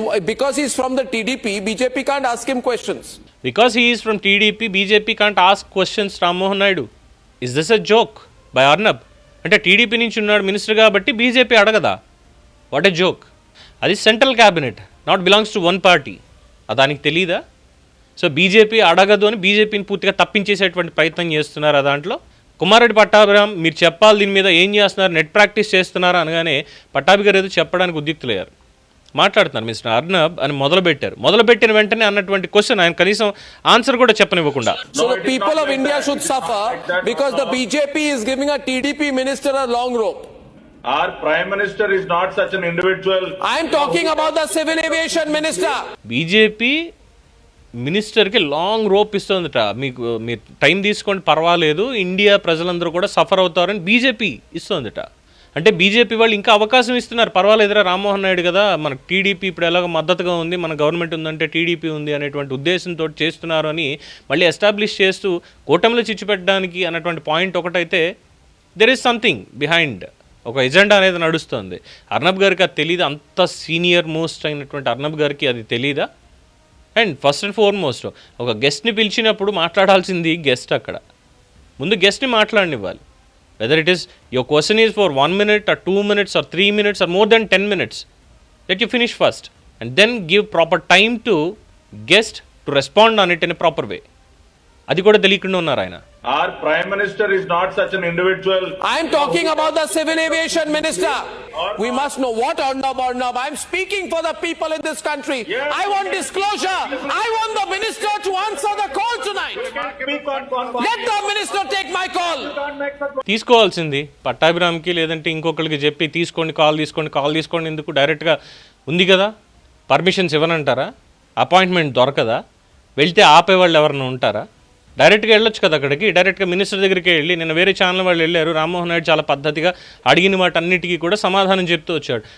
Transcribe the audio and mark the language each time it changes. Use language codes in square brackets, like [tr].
[en] because he is from the TDP, BJP can't ask him questions. Because he is from TDP, BJP can't ask questions Rammohan Naidu. Is this a joke by Arnab? [te] అంటే TDP నుంచి ఉన్నాడు minister కాబట్టి BJP అడగదా? [en] What a joke. [te] అది central cabinet, [en] Not belongs to one party. [te] దానికి తెలీదా? So BJP అడగదు అని బీజేపీని పూర్తిగా తప్పించేసేటువంటి ప్రయత్నం చేస్తున్నారు. దాంట్లో కుమారెడ్డి పట్టాభిరామ్, మీరు చెప్పాలి దీని మీద, ఏం చేస్తున్నారు, నెట్ ప్రాక్టీస్ చేస్తున్నారా అనగానే పట్టాభి గారు ఏదో చెప్పడానికి ఉద్యుక్తులయ్యారు, మాట్లాడుతున్నారు మిస్టర్ అర్నబ్ అని మొదలుపెట్టిన వెంటనే అన్నటువంటి క్వశ్చన్ ఆయన కనీసం ఆన్సర్ కూడా చెప్పనివ్వకుండా. [en] So the people of India should suffer because the BJP is giving a TDP minister a long rope. Our prime minister is not such an individual. I am talking about the civil aviation minister. [te] BJP మినిస్టర్కి long rope ఇస్తుందట, మీరు time తీసుకోండి పర్వాలేదు, India ప్రజలందరూ కూడా suffer అవుతారని BJP ఇస్తుందట. అంటే BJP వాళ్ళు ఇంకా అవకాశం ఇస్తున్నారు, పర్వాలేదురా రామ్మోహన్ నాయుడు కదా, మనకు టీడీపీ ఇప్పుడు ఎలాగో మద్దతుగా ఉంది, మన గవర్నమెంట్ ఉందంటే టీడీపీ ఉంది అనేటువంటి ఉద్దేశంతో చేస్తున్నారు అని మళ్ళీ ఎస్టాబ్లిష్ చేస్తూ కూటమిలో చిచ్చు పెట్టడానికి అన్నటువంటి పాయింట్ ఒకటైతే [en] there is something behind, [te] ఒక ఎజెండా అనేది నడుస్తుంది. అర్నబ్ గారికి అది తెలీదా? అంత సీనియర్ మోస్ట్ అయినటువంటి అర్నబ్ గారికి అది తెలీదా? [en] and first and foremost [te] ఒక గెస్ట్ని పిలిచినప్పుడు మాట్లాడాల్సింది గెస్ట్, అక్కడ ముందు గెస్ట్ని మాట్లాడనివ్వాలి. [en] Whether it is your question is for 1 minute or 2 minutes or 3 minutes or more than 10 minutes, let you finish first and then give proper time to guest to respond on it in a proper way. [te] అది కూడా తెలియకుండా ఉన్నారు ఆయన. [en] Our Prime Minister is not such an individual. I am talking about the Civil Aviation Minister. We must know what Arnab. I am speaking for the people in this country. Yes, I want disclosure. I want the minister to answer the call tonight. Let the minister take my call. [te] తీసుకోవాల్సింది పట్టాభిరామ్కి లేదంటే ఇంకొకరికి చెప్పి తీసుకోండి call తీసుకోండి ఎందుకు? డైరెక్ట్గా ఉంది కదా, పర్మిషన్స్ ఇవ్వనంటారా? అపాయింట్మెంట్ దొరకదా? వెళ్తే ఆపేవాళ్ళు ఎవరైనా ఉంటారా? డైరెక్ట్గా వెళ్ళొచ్చు కదా అక్కడికి, డైరెక్ట్గా మినిస్టర్ దగ్గరికి వెళ్ళి. నిన్న వేరే ఛానల్ వాళ్ళు వెళ్ళారు, రామ్మోహన్ నాయుడు చాలా పద్ధతిగా అడిగిన వాటన్నిటికీ కూడా సమాధానం చెప్తూ వచ్చాడు.